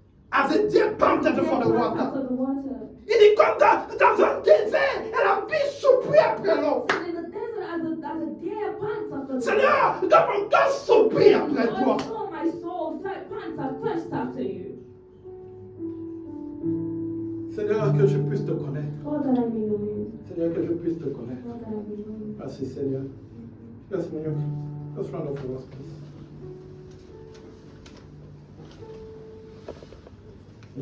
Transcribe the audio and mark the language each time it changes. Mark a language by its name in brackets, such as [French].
[English] As a deer panted for the water. after the water. [French] Il dit comme dans un désert, et la biche soupire après l'eau. [English] So in the desert, as a deer pants after the [French] Seigneur, dans mon cœur soupire après toi. [English] Lord, so my soul pants and thirst after you. [French] Seigneur, que je puisse te connaître. [English] Lord, that I may know you. [French] Seigneur, que je puisse te connaître. [English] Lord, that I may know you. [French] Merci Seigneur. Yes, Seigneur. [English] Let's round up for us, please.